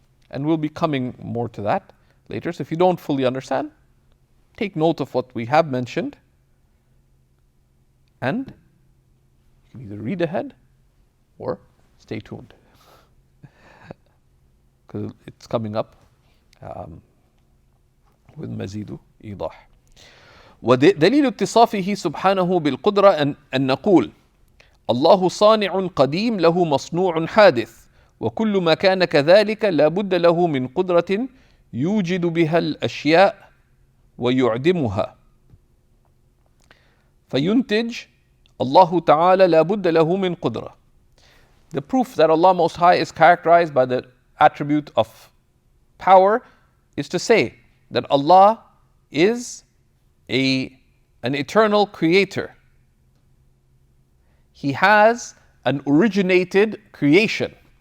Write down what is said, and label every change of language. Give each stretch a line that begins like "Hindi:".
English: And we'll be coming more to that later. So if you don't fully understand, take note of what we have mentioned, and you can either read ahead or stay tuned, because it's coming up with
Arabic: مزيد إيضاح. ودليل اتصافه سبحانه بالقدرة أن نقول الله صانع قديم له مصنوع حادث وكل ما كان كذلك لا بد له من قدرة يوجد بها الأشياء ويعدمها فينتج الله تعالى لا بد له من قدرة.
English: The proof that Allah Most High is characterized by the attribute of power is to say that Allah is an eternal creator. He has an originated creation.